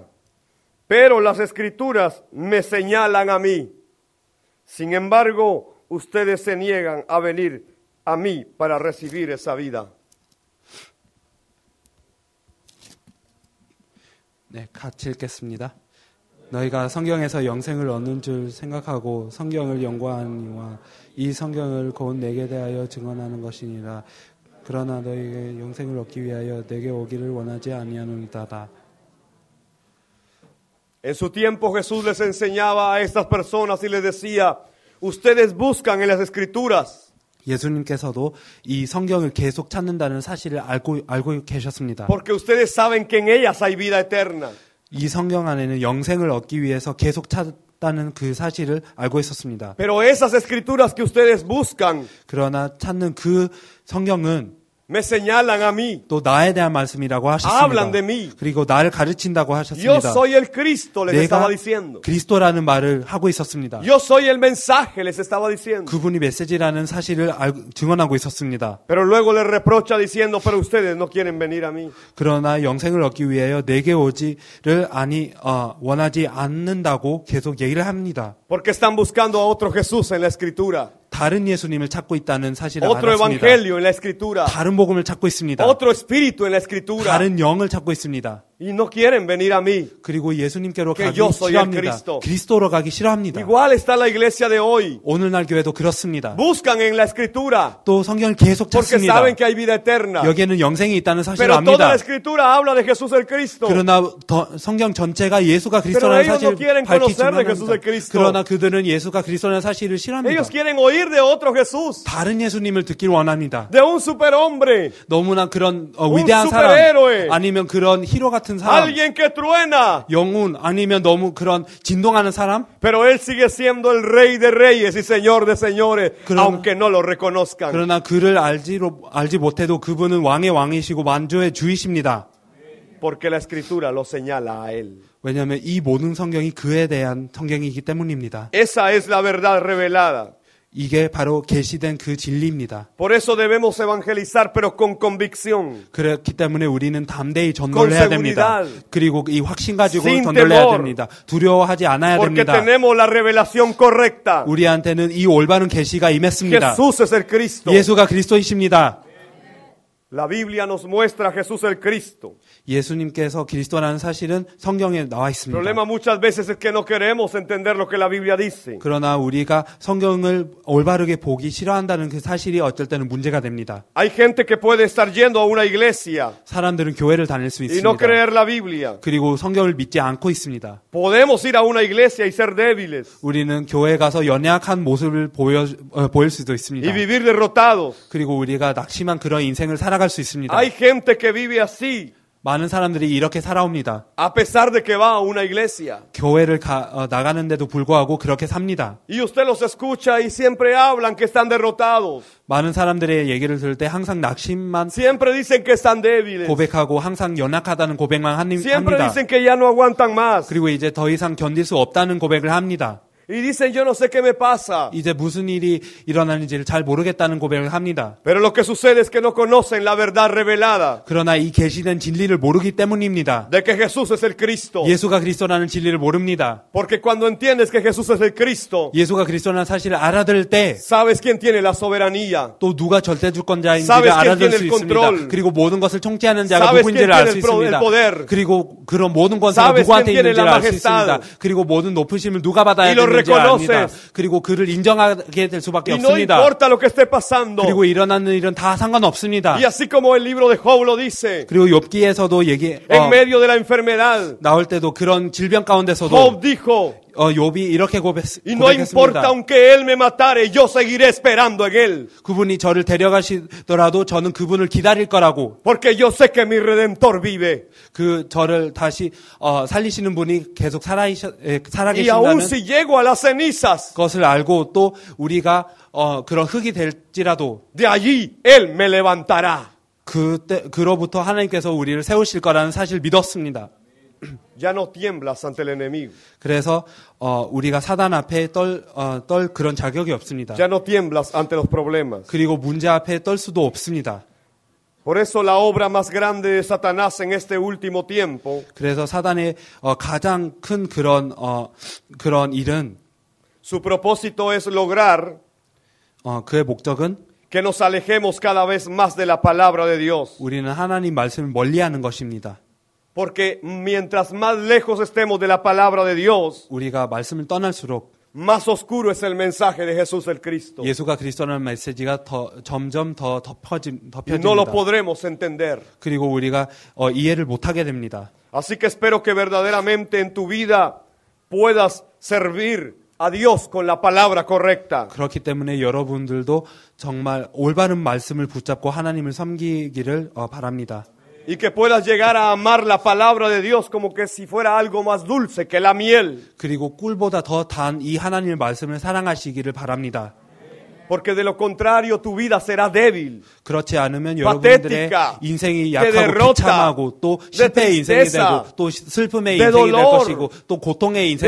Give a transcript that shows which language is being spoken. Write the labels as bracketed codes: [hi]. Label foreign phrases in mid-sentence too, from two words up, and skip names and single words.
[es] Pero las escrituras me señalan a mí. Sin embargo, ustedes se niegan a venir a mí para recibir esa vida. [ko] 네, 같이 읽겠습니다. 너희가 성경에서 영생을 얻는 줄 생각하고 성경을 연구하니와 이 성경을 곧 내게 대하여 증언하는 것이니라. 그러나 너희에게 영생을 얻기 위하여 내게 오기를 원하지 아니하노이다. [es] En su tiempo Jesús les enseñaba a estas personas y les decía, ustedes buscan en las escrituras. [ko] 예수님께서도 이 성경을 계속 찾는다는 사실을 알고 계셨습니다. [es] Porque ustedes saben que en ellas hay vida eterna. [ko] 이 성경 안에는 영생을 얻기 위해서 계속 찾다는 그 사실을 알고 있었습니다. [es] Pero esas escrituras que ustedes buscan [ko] 그러나 찾는 그 성경은 [es] me señalan a mí. [ko] 또 나에 대한 말씀이라고 [es] Hablan de [ko] 하셨습니다. [es] mí. [ko] 그리고 나를 가르친다고 [es] Yo [ko] 하셨습니다. [es] soy el Cristo, les estaba [ko] 내가 [es] diciendo. [ko] 그리스도라는 말을 하고 있었습니다. [es] Yo soy el mensaje, les estaba diciendo. [ko] 그분이 메시지라는 사실을 증언하고 있었습니다. [es] Pero luego les reprocha diciendo, pero ustedes no quieren venir a mí. [ko] 그러나 영생을 얻기 위하여 내게 오지를 원하지 않는다고 계속 얘기를 합니다. [es] Porque están buscando a otro Jesús en la escritura. [ko] 다른 예수님을 찾고 있다는 사실을 [es] Otro [ko] 알았습니다. [es] evangelio en la escritura. [ko] 다른 복음을 찾고 있습니다. [es] Otro espíritu en la escritura. [ko] 다른 영을 찾고 있습니다. [es] Y no quieren venir a mí. [ko] 그리고 예수님께로 [es] Que [ko] 가기 [es] yo soy el [ko] 싫어합니다. [es] Cristo. [ko] 그리스도로 가기 싫어합니다. [es] Igual está la iglesia de hoy. [ko] 오늘날 교회도 그렇습니다. [es] Buscan en la escritura. [ko] 또 성경을 계속 [es] Porque [ko] 찾습니다. [es] saben que hay vida eterna. [ko] 여기에는 영생이 있다는 사실을 [es] Pero toda la [ko] 압니다. [es] escritura habla de Jesús el Cristo. [ko] 그러나 성경 전체가 예수가 [es] Pero [ko] 그리스도라는 [es] ellos no [ko] 사실을 [es] quieren [ko] 밝히지 [es] conocer de Jesús el [ko] 않습니다. [es] Cristo. [ko] 그러나 그들은 예수가 그리스도라는 사실을 싫어합니다. [es] Ellos quieren oír de otro Jesús. [ko] 다른 예수님을 듣길 원합니다. [es] De un superhombre. [ko] 너무나 그런 [es] Un [ko] 위대한 [es] superhéroe. [ko] 사람 아니면 그런 히로 같은 사람 [es] Alguien que truena. [ko] 영웅 아니면 너무 그런 진동하는 사람 [es] Pero él sigue siendo el rey de reyes y señor de señores, aunque no lo reconozcan. [ko] 그러나 그를 알지 못해도 그분은 왕의 왕이시고 만주의 주이십니다. [es] Porque la escritura lo señala a él. [ko] 왜냐하면 이 모든 성경이 그에 대한 성경이기 때문입니다. [es] Esa es la verdad revelada. [ko] 이게 바로 계시된 그 진리입니다. [es] Por eso debemos evangelizar, pero con convicción. [ko] 그렇기 때문에 우리는 담대히 전도해야 됩니다. 그리고 이 확신 가지고 [es] Sin [ko] 전도해야 [es] temor. [ko] 됩니다. 두려워하지 않아야 [es] Porque [ko] 됩니다. [es] tenemos la revelación correcta. [ko] 우리한테는 이 올바른 계시가 임했습니다. [es] Jesús es el Cristo. [ko] 예수가 그리스도이십니다. [es] La Biblia nos muestra a Jesús el Cristo. [ko] 예수님께서 그리스도라는 사실은 성경에 나와 [es] El [ko] 있습니다. [es] problema muchas veces es que no queremos entender lo que la Biblia dice. [ko] 그러나 우리가 성경을 올바르게 보기 싫어한다는 그 사실이 어쩔 때는 문제가 됩니다. [es] Hay gente que puede estar yendo a una iglesia [ko] 사람들은 교회를 다닐 수 [es] y [ko] 있습니다. [es] no creer la Biblia. [ko] 그리고 성경을 믿지 않고 있습니다. [es] Podemos ir a una iglesia y ser débiles [ko] 우리는 교회 가서 연약한 모습을 보일 수도 있습니다. [es] y vivir derrotados. [ko] 그리고 우리가 낙심한 그런 인생을 살아갈 수 있습니다. [es] Hay gente que vive así. [ko] 많은 사람들이 이렇게 살아옵니다. [es] a pesar de que va a una iglesia. [ko] 교회를 나가는데도 불구하고 그렇게 삽니다. [es] Y usted los escucha y siempre hablan que están derrotados. [ko] 많은 사람들의 얘기를 들을 때 항상 낙심만 [es] Siempre dicen que están débiles. [ko] 고백하고 항상 연약하다는 고백만 [es] Siempre [ko] 합니다. [es] dicen que ya no aguantan más. [ko] 그리고 이제 더 이상 견딜 수 없다는 고백을 합니다. [es] Y dicen, yo no sé qué me pasa. [ko] 이제 무슨 일이 일어나는지를 잘 모르겠다는 고백을 합니다. [es] Pero lo que sucede es que no conocen la verdad revelada [ko] 그러나 이 계시된 진리를 모르기 때문입니다. [es] de que Jesús es el Cristo. [ko] 예수가 그리스도라는 진리를 모릅니다. [es] Porque cuando entiendes que Jesús es el Cristo, [ko] 예수가 그리스도라는 사실을 알아들 때 [es] sabes quién tiene la soberanía. [ko] 또 누가 절대주권자인지를 [es] Sabes quién [ko] 알아들 [es] tiene [ko] 수 [es] el [ko] 있습니다. [es] control. [ko] 그리고 모든 것을 통치하는 자가 [es] Sabes [ko] 누구인지를 [es] quién [ko] 알 수 [es] tiene el [ko] 있습니다. [es] poder. [ko] 그리고 그런 모든 권세가 [es] Sabes [ko] 누구한테 [es] quién tiene [ko] 있는지를 [es] la [ko] 알 수 있습니다. [es] majestad. [ko] 그리고 모든 높으심을 누가 받아야 [es] Y lo [ko] 되는지 압니다. [es] reconoces. [ko] 그리고 그를 인정하게 될 수밖에 [es] Y no [ko] 없습니다. [es] importa lo que esté pasando. [ko] 그리고 일어나는 일은 다 상관없습니다. [es] Y así como el libro de Job lo dice, [ko] 그리고 욥기에서도 [es] en medio de la enfermedad, [ko] 나올 때도 그런 질병 가운데서도 [es] Job dijo, [ko] 욥이 이렇게 [es] y no importa [ko] 고백했습니다. [es] aunque él me matare, yo seguiré esperando en él. [ko] 그분이 저를 데려가시더라도 저는 그분을 기다릴 거라고. [es] Porque yo sé que mi Redentor vive. [ko] 그 저를 다시 살리시는 분이 계속 [es] Y aún [ko] 살아계신다는 [es] si llego a las cenizas, [ko] 것을 알고 또 우리가 그런 흙이 될지라도 [es] de allí él me levantará. [ko] 그로부터 하나님께서 우리를 세우실 거라는 사실을 믿었습니다. [es] Ya no tiemblas ante el enemigo. [ko] 그래서 우리가 사단 앞에 떨 그런 자격이 없습니다. [es] Ya no tiemblas ante los problemas. [ko] 그리고 문제 앞에 떨 수도 없습니다. [es] Por eso la obra más grande de Satanás en este último tiempo [ko] 그래서 사단의 가장 큰 그런 일은 [es] su propósito es lograr [ko] 그의 목적은 [es] que nos alejemos cada vez más de la palabra de Dios. [ko] 우리는 하나님 말씀을 멀리하는 것입니다. [es] Porque mientras más lejos estemos de la palabra de Dios, [ko] 우리가 말씀을 떠날수록 [es] más oscuro es el mensaje de Jesús el Cristo. [ko] 예수가 그리스도라는 메시지가 점점 더 [es] Y no lo [ko] 덮여집니다. [es] podremos entender. [ko] 그리고 우리가 이해를 못하게 됩니다. [es] Así que espero que verdaderamente en tu vida puedas servir a Dios con la palabra correcta. [ko] 그렇기 때문에 여러분들도 정말 올바른 말씀을 붙잡고 하나님을 섬기기를 바랍니다. [es] Y que puedas llegar a amar la palabra de Dios como que si fuera algo más dulce que la miel. [ko] 그리고 꿀보다 더 단 이 하나님의 말씀을 사랑하시기를 바랍니다. [es] Porque de lo contrario tu vida será débil. [ko] 그렇지 않으면 여러분들의 [es] patética, [ko] 인생이 [es] de [ko] 약하고 [es] derrota, [ko] 비참하고 또 [es] de [ko] 실패의 인생이 [es] tristeza, [ko] 되고 또 슬픔의 [es] de [ko] 인생이 될 [es] dolor, [ko] 것이고 또 고통의 인생이